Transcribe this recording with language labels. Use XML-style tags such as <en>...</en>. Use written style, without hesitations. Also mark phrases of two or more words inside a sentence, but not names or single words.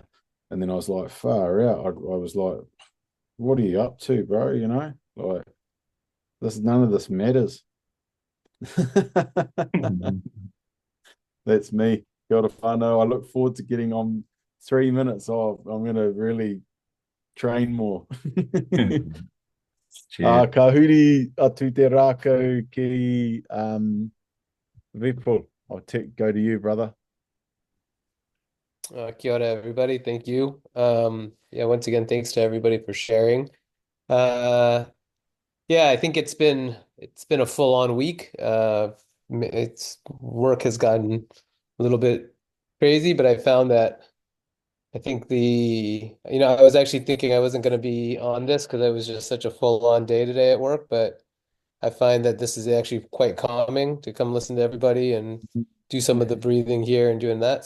<en>And then I was like, far out. I was like, what are you up to, bro? You know, like none of this matters. That's me. Got a whānau. I look forward to getting on 3 minutes off. I'm going to really train more.</en> <mi>Ka huri atu te rākau ki Vipul.</mi> <en>I'll go to you, brother.</en> <mi>Kia ora,</mi> <en>everybody. Thank you. Yeah, once again, thanks to everybody for sharing. Yeah, I think it's been a full-on week. It's work has gotten a little bit crazy, but I found that I think I was actually thinking I wasn't going to be on this because it was just such a full-on day today at work, but I find that this is actually quite calming to come listen to everybody and do some of the breathing here and doing that.</en>